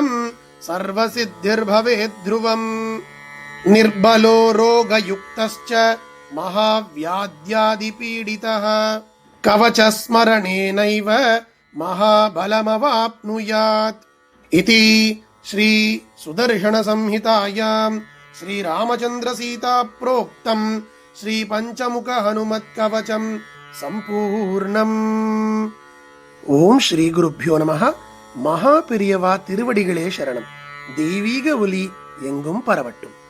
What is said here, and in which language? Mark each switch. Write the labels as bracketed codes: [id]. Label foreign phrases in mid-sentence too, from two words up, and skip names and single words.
[sa] सर्वसिद्धिर्भवेत् ध्रुवम् निर्बलो रोगयुक्तश्च महाव्याध्यादिपीडितः कवचस्मरणेनैव महाबलमवाप्नुयात् इति श्री सुदर्शनसंहितायां श्रीरामचन्द्रसीता प्रोक्तं श्रीपञ्चमुख हनुमत्कवचं सम्पूर्णम्। ॐ श्री गुरुभ्यो नमः. [ta] மகா பெரியவா திருவடிகளே சரணம். தெய்வீக ஒலி எங்கும் பரவட்டும்.